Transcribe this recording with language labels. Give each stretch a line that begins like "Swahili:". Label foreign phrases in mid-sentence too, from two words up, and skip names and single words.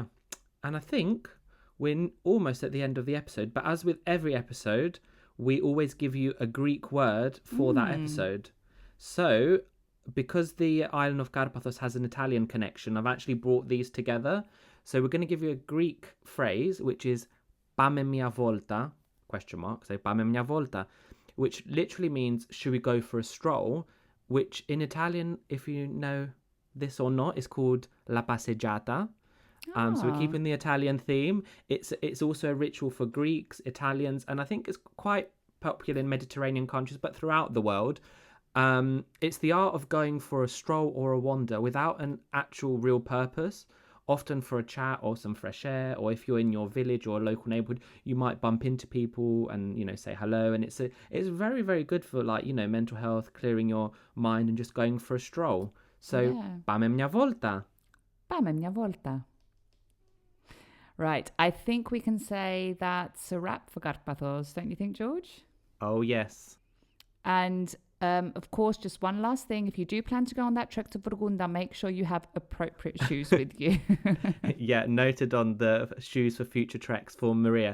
English: And I think we're almost at the end of the episode, but as with every episode, we always give you a Greek word for that episode. So, because the island of Karpathos has an Italian connection, I've actually brought these together. So we're going to give you a Greek phrase, which is
Greek: Πάμε μια βόλτα,
English: question mark, so
Greek: Πάμε μια βόλτα,
English: which literally means, should we go for a stroll, which in Italian, if you know this or not, is called
Italian: la passeggiata.
English: So we're keeping the Italian theme. It's also a ritual for Greeks, Italians, and I think it's quite popular in Mediterranean countries, but throughout the world. It's the art of going for a stroll or a wander without an actual real purpose, often for a chat or some fresh air, or if you're in your village or local neighborhood, you might bump into people and, you know, say hello. And it's very, very good for, like, you know, mental health, clearing your mind and just going for a stroll. So,
Greek: Πάμε μια βόλτα. Πάμε μια βόλτα.
English: Right, I think we can say that's a wrap for Karpathos, don't you think, George? Oh, yes. And of course, just one last thing. If you do plan to go on that trek to Vurukunda, make sure you have appropriate shoes with you. Yeah, noted on the shoes for future treks for Maria.